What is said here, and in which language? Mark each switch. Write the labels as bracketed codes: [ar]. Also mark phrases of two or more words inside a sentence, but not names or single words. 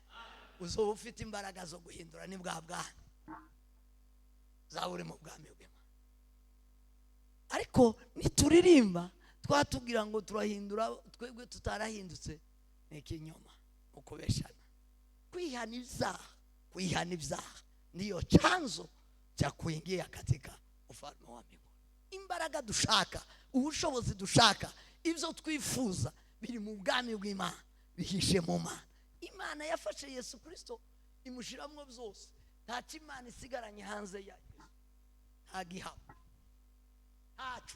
[rn] Uzoba ufite imbaraga zo guhindura ni bwa bwana. Zaburi mu bwami bw'Imana. Ariko nituririmba twatubwira ngo turahindura, twebwe tutarahindutse, ni ikinyoma, ukubeshana. Kwihana ibyaha [sw] ndiyo chanzo cha kuingia katika ufalme wa mbinguni. [rn] Imbaraga dushaka, ubushobozi dushaka, ibyo twifuza biri mu bwami bw'Imana, bihishe mu Mana. Imana yafashe Yesu Kristo imushiramwo byose. Nta Imana isigaranye hanze ya Yesu. Nta gihaba. Ntacu.